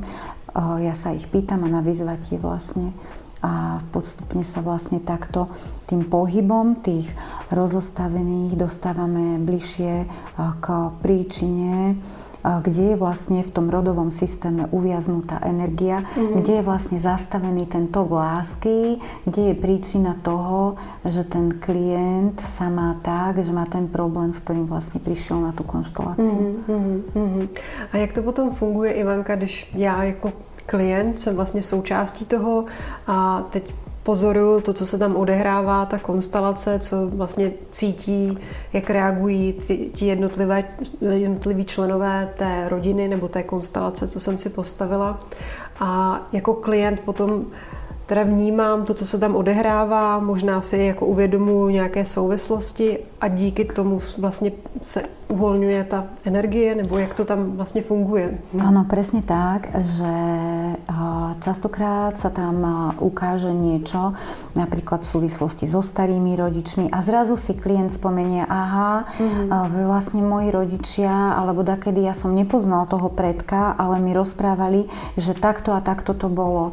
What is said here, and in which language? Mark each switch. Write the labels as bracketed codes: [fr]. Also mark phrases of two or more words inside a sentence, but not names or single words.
[sk] Ja sa ich pýtam a na vyzvatie vlastne. A postupne sa vlastne takto tým pohybom tých rozostavených dostávame bližšie k príčine, kde je vlastne v tom rodovom systéme uviaznutá energia, kde je vlastne zastavený ten tok lásky, kde je príčina toho, že ten klient sa má tak, že má ten problém, s ktorým vlastne prišiel na tú konšteláciu. [cs] A jak to potom funguje, Ivanka, když já jako klient jsem vlastně součástí toho a teď pozoruju to, co se tam odehrává, ta konstelace, co vlastně cítí, jak reagují ti jednotliví členové té rodiny nebo té konstelace, co jsem si postavila. A jako klient potom teda vnímám to, co se tam odehrává, možná si jako uvědomuji nějaké souvislosti a díky tomu vlastně se uvoľňuje tá energie, nebo jak to tam vlastne funguje? [sk] Áno, presne tak, že častokrát sa tam ukáže niečo, napríklad v súvislosti so starými rodičmi a zrazu si klient spomenie, vlastne moji rodičia, alebo dakedy ja som nepoznal toho predka, ale mi rozprávali, že takto a takto to bolo.